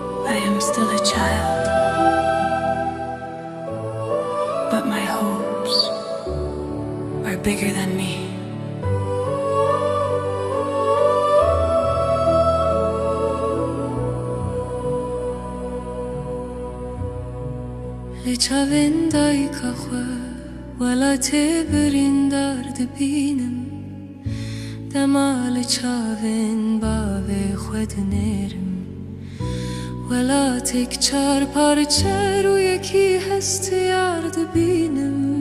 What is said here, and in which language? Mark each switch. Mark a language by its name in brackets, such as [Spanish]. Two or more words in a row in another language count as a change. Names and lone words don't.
[English] I am still a child, but my hopes are bigger than me. [Kurdish] çavên dayka xwe wela tê birîndar dibînim dema li çavên bavê xwe dinêrim wela têk çar parçe rûyekî hestiyar dibînim